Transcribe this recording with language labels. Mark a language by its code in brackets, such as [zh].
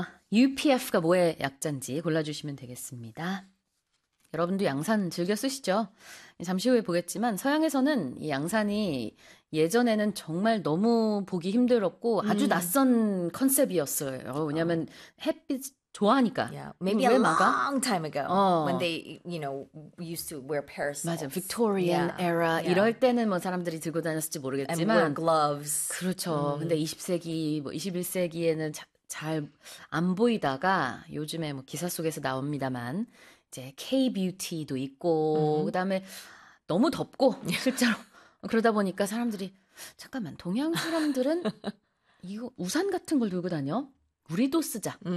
[ko] UPF가 뭐의 약자인지 골라주시면 되겠습니다. 여러분도 양산 즐겨 쓰시죠? 잠시 후에 보겠지만 서양에서는 이 양산이 예전에는 정말 너무 보기 힘들었고 아주 낯선 컨셉이었어요. 왜냐하면 햇빛 좋아하니까. [en] Yeah. Maybe a [ko] 막아? [en] Long time ago when they, you know, used to wear parasols. [ko] 맞아, [en] Victorian yeah. era. Yeah. [ko] 이럴 때는 뭐 사람들이 들고 다녔을지 모르겠지만. [en] And wear gloves. [ko] 그렇죠. 근데 20세기, 뭐 21세기에는 잘 안 보이다가 요즘에 뭐 기사 속에서 나옵니다만 이제 K-뷰티도 있고 그다음에 너무 덥고 실제로 그러다 보니까 사람들이 잠깐만 동양 사람들은 이거 우산 같은 걸 들고 다녀? 우리도 쓰자.